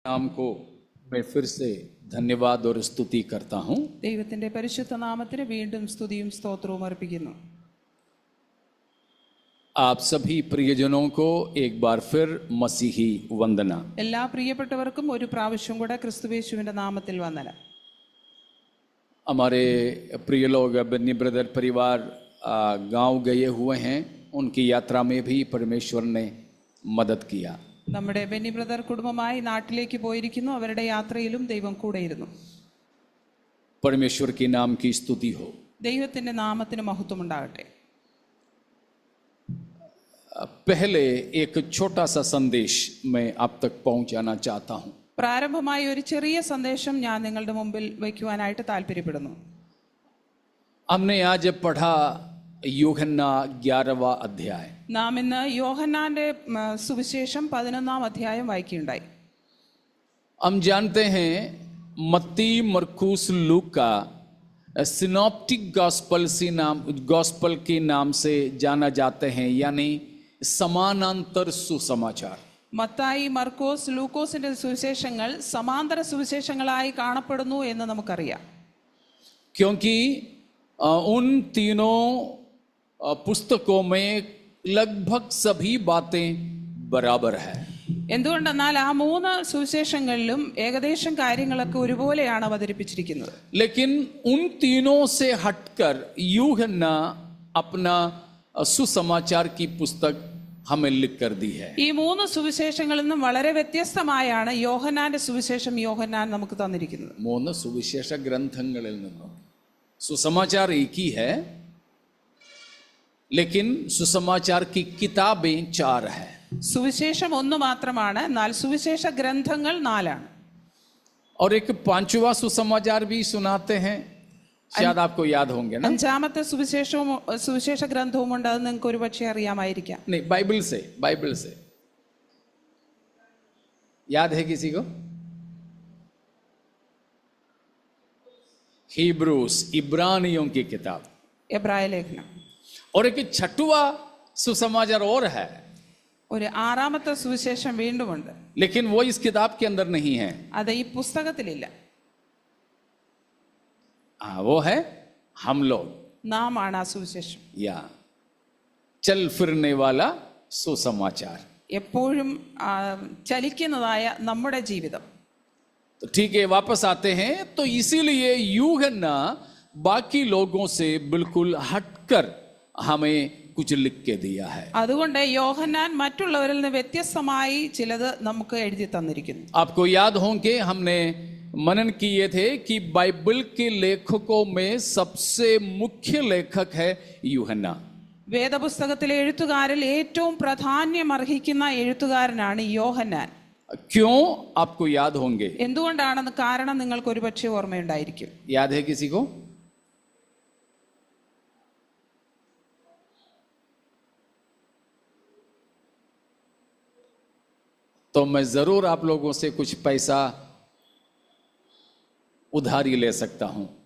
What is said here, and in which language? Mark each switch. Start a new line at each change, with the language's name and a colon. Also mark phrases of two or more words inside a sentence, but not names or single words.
Hindi: नाम को मैं फिर से धन्यवाद और स्तुति करता हूँ।
Malayalam: ദൈവത്തിന്റെ പരിശുദ്ധ നാമത്തിന് വീണ്ടും സ്തുതിയും സ്തോത്രവും അർപ്പിക്കുന്നു.
Hindi: आप सभी प्रियजनों को एक बार फिर मसीही वंदना।
Malayalam: എല്ലാ പ്രിയപ്പെട്ടവർക്കും ഒരു പ്രാവശ്യം കൂടെ ക്രിസ്തുയേശുവിന്റെ നാമത്തിൽ വന്ദനം.
Hindi: हमारे प्रिय लोग बन्नी ब्रदर परिवार गांव गए हुए हैं, उनकी यात्रा में भी परमेश्वर ने मदद किया।
Malayalam: നമ്മുടെ ബെന്നി ബ്രദർ കുടുംബമായി നാട്ടിലേക്ക് പോയിരിക്കുന്നു. അവരുടെ യാത്രയിലും ദൈവം കൂടെയിരുന്നു.
Hindi: परमेश्वर के नाम की स्तुति हो।
Malayalam: ദൈവത്തിന്റെ നാമത്തിന് മഹത്വം ഉണ്ടാകട്ടെ.
Hindi: पहले एक छोटा सा संदेश मैं आप तक पहुंचाना चाहता हूं।
Malayalam: പ്രാരംഭമായി ഒരു ചെറിയ സന്ദേശം ഞാൻ നിങ്ങളുടെ മുമ്പിൽ വയ്ക്കുവാനായിട്ട് താല്പര്യപ്പെടുന്നു.
Hindi: हमने आज पढ़ा യോഹന്നാ 11वां अध्याय।
Malayalam: നാം ഇന്ന് യോഹന്നാന്റെ സുവിശേഷം 11-ാം അധ്യായം വായിക്കുകയുണ്ടായി.
Hindi: हम जानते हैं मत्ती, मरकुस, लूका
English: synoptic gospel
Hindi: के नाम से जाना जाते हैं, यानी समानांतर सुसमाचार।
Malayalam: മത്തായി, മർക്കോസ്, ലൂക്കോസിന്റെ സുവിശേഷങ്ങൾ സമാന്തര സുവിശേഷങ്ങളായി കാണപ്പെടുന്നു എന്ന് നമുക്കറിയാം.
Hindi: क्योंकि उन तीनों पुस्तकों में लगभग सभी बातें बराबर है।
Malayalam: എന്തുകൊണ്ടെന്നാൽ ആ മൂന്ന് സുവിശേഷങ്ങളിലും ഏകദേശം കാര്യങ്ങളൊക്കെ ഒരുപോലെയാണ് അവതരിപ്പിച്ചിരിക്കുന്നത്.
Hindi: लेकिन उन तीनों से हटकर यूहन्ना अपना सुसमाचार की पुस्तक हमें लिख कर दी है।
Malayalam: ഈ മൂന്ന് സുവിശേഷങ്ങളിൽ നിന്നും വളരെ വ്യത്യസ്തമായാണ് യോഹന്നാന്റെ സുവിശേഷം യോഹന്നാൻ നമുക്ക് തന്നിരിക്കുന്നത്. മൂന്ന് സുവിശേഷ ഗ്രന്ഥങ്ങളിൽ നിന്നും
Hindi: सुसमाचार एक ही है, लेकिन सुसमाचार की किताबें 4 है।
Malayalam: സുവിശേഷം ഒന്ന് മാത്രമാണ്, എന്നാൽ സുവിശേഷ ഗ്രന്ഥങ്ങൾ 4ആണ്.
Hindi: और एक 5वां सुसमाचार भी सुनाते हैं, शायद आपको याद होंगे ना।
Malayalam: അഞ്ചാമത്തെ സുവിശേഷ ഗ്രന്ഥവുമുണ്ട്, അത് നിങ്ങൾക്ക് ഒരുപക്ഷെ അറിയാമായിരിക്കാം.
Hindi: नहीं, बाइबल से याद है किसी को? हिब्रूस, इब्रानियों की किताब,
Malayalam: എബ്രായ ലേഖനം.
Hindi: और एक 6वां सुसमाचार और है,
Malayalam: ഒരു 6ാമത്തെ സുവിശേഷം വീണ്ടുമുണ്ട്.
Hindi: लेकिन वो इस किताब के अंदर नहीं है।
Malayalam: അത് ഈ പുസ്തകത്തിലില്ല.
Hindi: वो है हम लोग,
Malayalam: നാം ആണ് ആ സുവിശേഷം.
Hindi: या चल फिरने वाला सुसमाचार।
Malayalam: എപ്പോഴും ചലിക്കുന്നതായ നമ്മുടെ ജീവിതം.
Hindi: तो ठीक है, वापस आते हैं। तो इसीलिए यूहन्ना बाकी लोगों से बिल्कुल हटकर हमें कुछ लिख के दिया है।
Malayalam: അതുകൊണ്ട് യോഹന്നാൻ മറ്റുള്ളവരിൽ നിന്ന് വ്യത്യസ്തമായി ചിലത് നമുക്ക് എഴുതി തന്നിരിക്കുന്നു.
Hindi: आपको याद होंगे हमने मनन किए थे कि बाइबल के लेखकों में सबसे मुख्य लेखक है यूहन्ना।
Malayalam: വേദപുസ്തകത്തിലെ എഴുത്തുകാരിൽ ഏറ്റവും പ്രാധാന്യം അർഹിക്കുന്ന എഴുത്തുകാരനാണ് യോഹന്നാൻ.
Hindi: क्यों? आपको याद होंगे।
Malayalam: എന്തുകൊണ്ടാണെന്ന് കാരണം നിങ്ങൾക്ക് ഒരുപക്ഷെ ഓർമ്മയുണ്ടായിരിക്കും.
Hindi: याद है किसी को? तो मैं जरूर आप लोगों से कुछ पैसा उधारी ले सकता हूं।